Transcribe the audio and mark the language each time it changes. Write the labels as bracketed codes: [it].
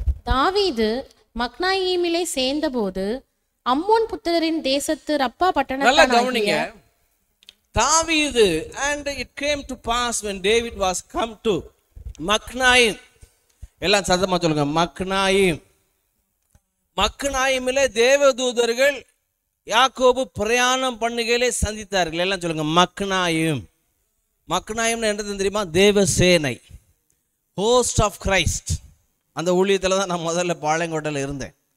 [ta] தாவீது மக்னாயீமிலே சேர்ந்தபோது அம்மோன் புத்திரரின் தேசத்து ரப்பா பட்டணத்தானாகிய [en] தாவீது, and it came to pass when David was come to மக்னாயிம். [ta] எல்லாம் சத்தமா சொல்லுங்க, மக்னாயிம். மக்னாயிமிலே தேவதூதர்கள் யாக்கோபு பிரயாணம் பண்ணுகையிலே சந்தித்தார்கள். எல்லாம் சொல்லுங்க, மக்னாயிம். மக்னாயிம்னு என்னது தெரியுமா? Devasenai, [en] Host of Christ. [ta] அந்த ஊழியத்தில் தான் நான் முதல்ல பாளையங்கோட்டையில் இருந்தேன்.